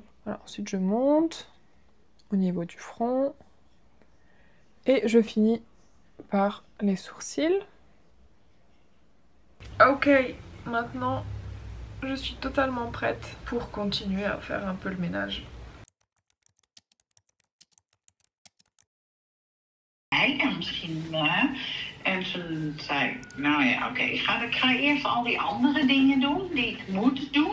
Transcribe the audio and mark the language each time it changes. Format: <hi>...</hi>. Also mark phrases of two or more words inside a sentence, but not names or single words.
<fr>Voilà, ensuite je monte au niveau du front et je finis par les sourcils. Ok, maintenant je suis totalement prête pour continuer à faire un peu le ménage.</fr> <nl>En misschien en ze zei, nou ja, oké, ik ga eerst al die andere dingen doen die ik moet doen.</nl>